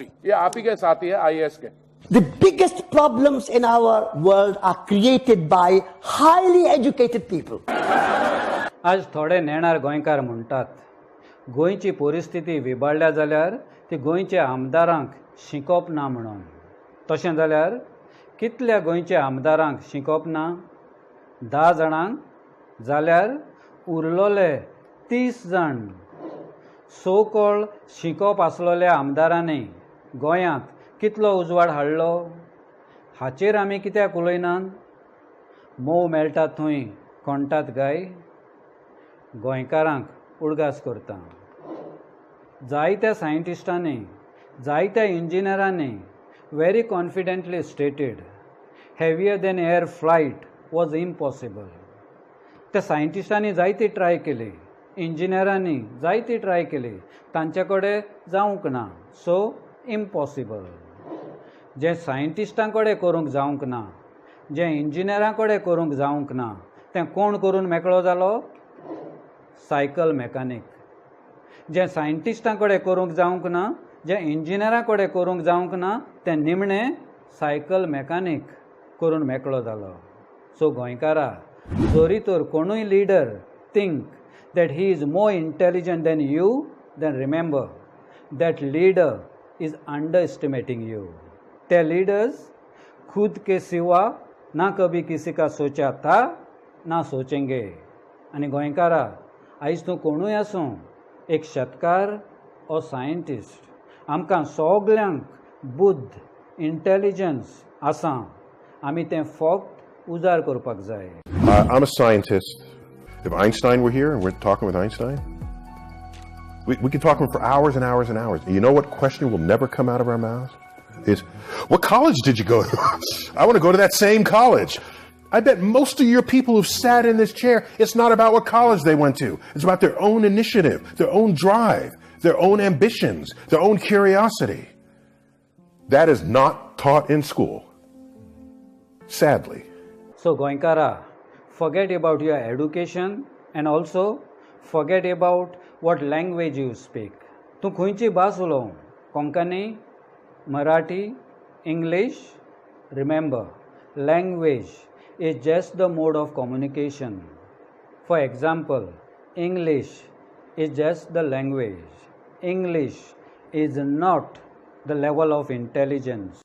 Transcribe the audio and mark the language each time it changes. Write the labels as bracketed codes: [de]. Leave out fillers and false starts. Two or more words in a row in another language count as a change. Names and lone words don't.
[hi] ये आप ही के साथी है आईएएस के. [en] The biggest problems in our world are created by highly educated people. [kok] आज थोडे नेणार गोंयकार म्हणटात गोंयची परिस्थिती विबाडल्या जाल्यार ती गोंयच्या आमदारांक शिकोवप ना म्हणून. तशें जाल्यार कितल्या गोंयच्या आमदारांक शिकोवप ना? 10 जाणांक जाल्यार उरलोले 30 जाण. [en] so called [kok] शिकोवप आसलोल्या आमदारांनी गोंयांत कितलो उजवाड हाडलो हाचेर आमी कित्याक उलयनात? मोव मेळटा थंय कोणटात गाय. गोंयकारांक उडगास करता. जायत्या सायंटिस्टांनी जायत्या इंजिनियरांनी [en] very confidently stated heavier than air flight was impossible. [kok] त्या सायंटिस्टांनी जायती ट्राय केली, इंजिनियरांनी जायती ट्राय केली, तांचे कडेन जावंक ना. [en] So impossible. [kok] जे सायंटिस्टां कडेन करूंक जावंक ना, जे इंजिनियरां कडेन करूंक जावंक ना, तें कोण करून मेकळो जालो? [en] cycle mechanic. [kok] जे सायंटिस्टां कडेन करूंक जावंक ना, जे इंजिनियरां कडेन करूंक जावंक ना, तें निमणें [en] cycle mechanic [kok] करून मेकळो जालो. [en] सो [kok] गोंयकारा, जोरी तर कोणूय [en] leader think that he is more intelligent than you, then remember that leader is underestimating you. [hi] ते leaders खुद के सिवा ना कभी किसी का सोचा था ना सोचेंगे. [kok] आनी गोंयकारा, आयज तूं कोणूय आसूं, एक शेतकार ओ सायंटिस्ट, आमकां सगल्यांक बुद्ध, इंटेलिजन्स आसा. आमी तें फक्त उजार करपाक जाय. [en] I'm a scientist. If Einstein were here and we're talking with Einstein, we could talk to him for hours and hours and hours. You know what question will never come out of our mouths? Is, what college did you go to? I want to go to that same college. I bet most of your people who've sat in this chair, it's not about what college they went to. It's about their own initiative, their own drive, their own ambitions, their own curiosity. That is not taught in school, sadly. So Goinkara, forget about your education and also forget about what language you speak. [kok] तूं खंयची भास उलोवं? कोंकणी, मराठी, [en] English? Remember, language is just the mode of communication. For example, English is just the language. English is not the level of intelligence.